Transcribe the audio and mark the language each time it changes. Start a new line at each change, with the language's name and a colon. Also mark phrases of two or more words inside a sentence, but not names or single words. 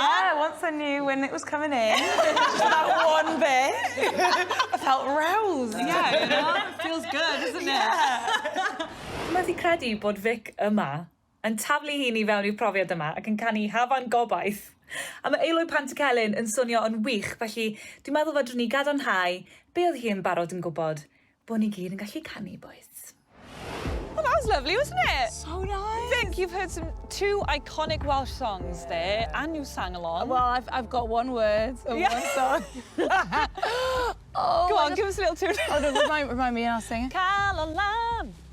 English: Yeah, once I knew when it was coming in, just that one bit, I felt roused. Yeah, you know, it feels good, doesn't it?
Welsh: Methu credu bod Vic yma yn taflu hun i fewn i'r profiad yma ac yn canu Hafan Gobaith. A mae aelwyd Pant y Celyn yn swnio yn wych, felly dwi'n meddwl fodrwn ni gadarnhau be oedd hi yn barod yn gwybod bod ni gyd yn gallu canu, boys.
English: Well, that was lovely, wasn't it? So nice. Vic, you've heard two iconic Welsh songs there, and you sang along. Well, I've got one word of one song. Go on, give us a little tune. Oh, no, remind me and I'll sing it. Calon Lan.